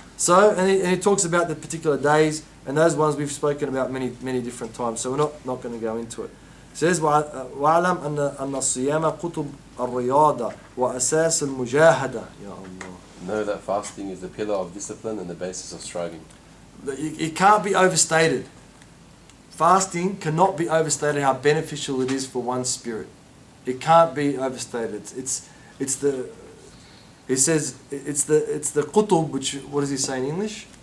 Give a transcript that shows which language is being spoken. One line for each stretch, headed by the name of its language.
English: So and he talks about the particular days, and those ones we've spoken about many different times. So we're not going to go into it. It says
Arabic: وَعَلَمْ أَنَّ الصِّيَامَ قُطُبْ الرِّيَاضَةِ وَأَسَاسُ الْمُجَاهَدَةِ. Ya Allah.
English: Know that fasting is the pillar of discipline and the basis of striving. It can't be overstated. Fasting cannot be overstated how beneficial it is for one's spirit. It can't be overstated. It's the qutub, which, what does he say in English?